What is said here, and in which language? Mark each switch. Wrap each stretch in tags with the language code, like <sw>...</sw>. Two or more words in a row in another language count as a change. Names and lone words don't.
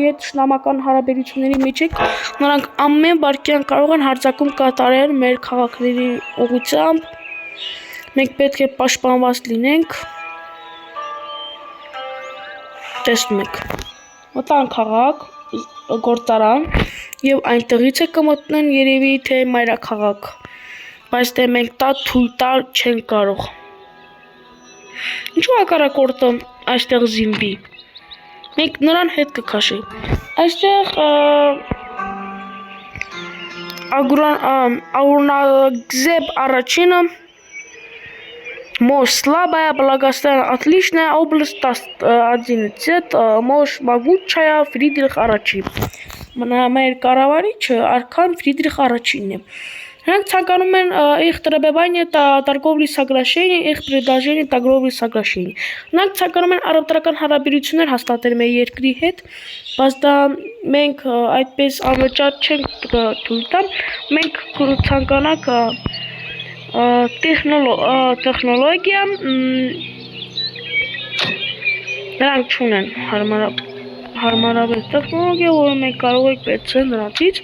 <hy>հետ շնամական հարաբերությունների մեջ ենք, նրանք ամեն վայրկյան կարող են հարձակում կատարել մեր քաղաքների ուղղությամբ։ Մենք պետք է պաշտպանված լինենք։ Տեսնում եք, մտան քաղաք, գործարան, եւ այնտեղից է կմտնեն երևի թե մայրաքաղաք, բայց դե մենք դա թույլ տալ չենք կարող։ Ինչու հակառակորդը այստեղ զինվի։ Մենք նրան հետ կքաշենք։ Այստեղ Аурангзеб առաջինը</hy> <ru>Мощь слабая, благословен отличная область, 11, Мощь могучая,</ru> <hy>Фридрих առաջին։ Մեր կառավարիչը արքան Ֆրիդրիխ առաջինն է։ Նրանք ցանկանում են</hy> <ru>их требования торговли соглашения, их предложение торговли соглашения։</ru> <hy>Նրանք ցանկանում են առևտրական հարաբերություններ հաստատել մեր երկրի հետ, բայց դա մենք այդպես անվճար չենք թույլ տա։ Մենք ցանկանանք տեխնոլոգիա նրանք չունեն հարմարավետ տեխնոլոգիա, որը մենք կարող ենք վերցնել նրանցից։</hy>